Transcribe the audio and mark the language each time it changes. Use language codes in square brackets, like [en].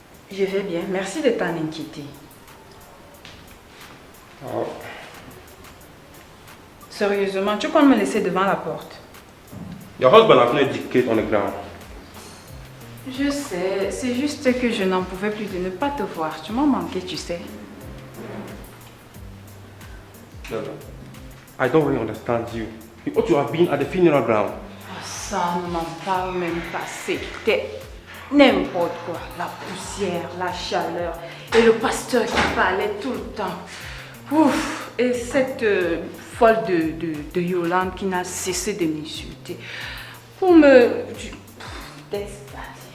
[fr] Je vais bien, merci de t'en inquiéter. Oh. Sérieusement, tu comptes me laisser devant la porte? [en] Your husband has no dictate on the ground. [fr] Je sais, c'est juste que je n'en pouvais plus de ne pas te voir. Tu m'as manqué, tu sais. [en] No. I don't really understand you. You ought to have been at the funeral ground. [fr] Ça ne m'en parle même pas. C'était n'importe quoi. La poussière, la chaleur et le pasteur qui parlait tout le temps. Ouf. Et cette folle de Yolande qui n'a cessé de m'insulter. Pour me... Laisse partir.